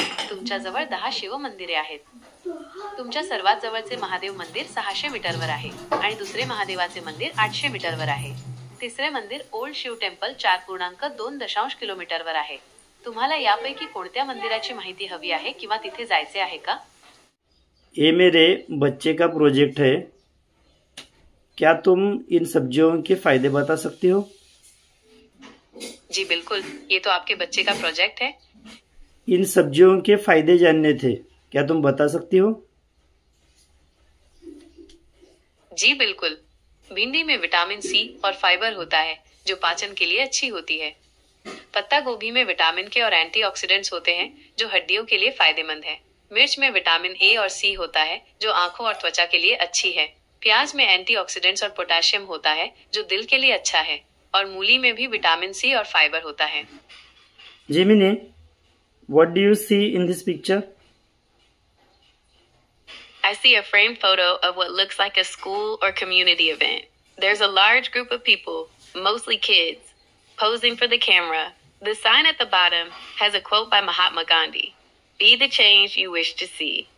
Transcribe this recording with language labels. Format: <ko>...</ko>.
<mr>तुमच्या जवळ 10 शिव मंदिरे आहेत. तुमच्या सर्वात जवळचे महादेव मंदिर 600 मीटरवर आहे आणि दुसरे महादेवाचे मंदिर 800 मीटरवर आहे. तिसरे मंदिर ओल्ड शिव टेम्पल 4.2 किलोमीटरवर आहे. तुम्हाला यापैकी कोणत्या मंदिराची माहिती हवी आहे किंवा तिथे जायचे आहे का?</mr> <hi>ये मेरे बच्चे का प्रोजेक्ट है. क्या तुम इन सब्जियों के फायदे बता सकती हो? जी बिल्कुल, ये तो आपके बच्चे का प्रोजेक्ट है. इन सब्जियों के फायदे जानने थे, क्या तुम बता सकती हो? जी बिल्कुल. भिंडी में विटामिन सी और फाइबर होता है, जो पाचन के लिए अच्छी होती है. पत्ता गोभी में विटामिन के और एंटीऑक्सीडेंट्स होते हैं, जो हड्डियों के लिए फायदेमंद है. मिर्च में विटामिन ए और सी होता है, जो आंखों और त्वचा के लिए अच्छी है. प्याज में एंटीऑक्सीडेंट्स और पोटेशियम होता है, जो दिल के लिए अच्छा है. और मूली में भी विटामिन सी और फाइबर होता है.</hi> <en>Gemini, what do you see in this picture? I see a framed photo of what looks like a school or community event. There's a large group of people, mostly kids, posing for the camera. The sign at the bottom has a quote by Mahatma Gandhi. Be the change you wish to see.</en>